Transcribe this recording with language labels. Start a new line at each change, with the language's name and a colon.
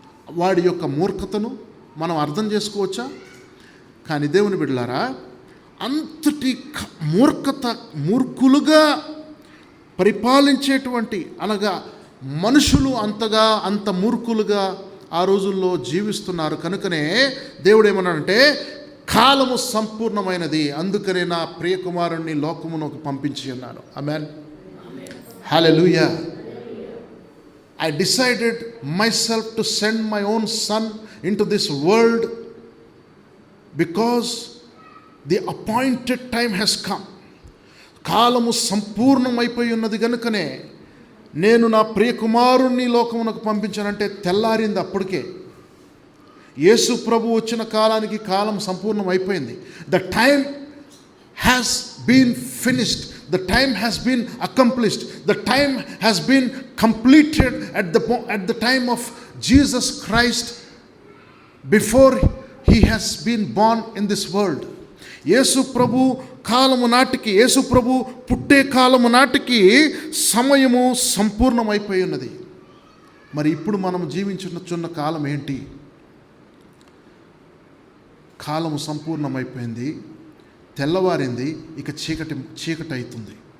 Telugu: వాడి యొక్క మూర్ఖతను మనం అర్థం చేసుకోవచ్చా? కానీ దేవుని బిడ్డలారా, అంతటి మూర్ఖులుగా పరిపాలించేటువంటి, అనగా మనుషులు అంత మూర్ఖులుగా ఆ రోజుల్లో జీవిస్తున్నారు. కనుకనే దేవుడు ఏమన్నాడంటే, కాలము సంపూర్ణమైనది, అందుకనే నా ప్రియకుమారుణ్ణి లోకమునకు పంపించి ఉన్నాను. ఆమేన్. హల్లెలూయా.
English: I decided myself to send my own son into this world because the appointed time has come.
Telugu: కాలము సంపూర్ణమైపోయి ఉన్నది కనుకనే నేను నా ప్రియకుమారుణ్ణి లోకమునకు పంపించానంటే తెల్లారింది అప్పటికే. యేసు ప్రభు వచ్చిన కాలానికి కాలం సంపూర్ణం అయిపోయింది.
English: The time has been finished. The time has been accomplished. The time has been completed at the time of Jesus Christ before he has been born in this world.
Telugu: యేసు ప్రభు కాలము నాటికి, యేసు ప్రభు పుట్టే కాలము నాటికి సమయము సంపూర్ణమైపోయి ఉన్నది. మరి ఇప్పుడు మనం జీవించున్న కాలం ఏంటి? కాలము సంపూర్ణమైపోయింది, తెల్లవారింది, ఇక చీకటి అవుతుంది.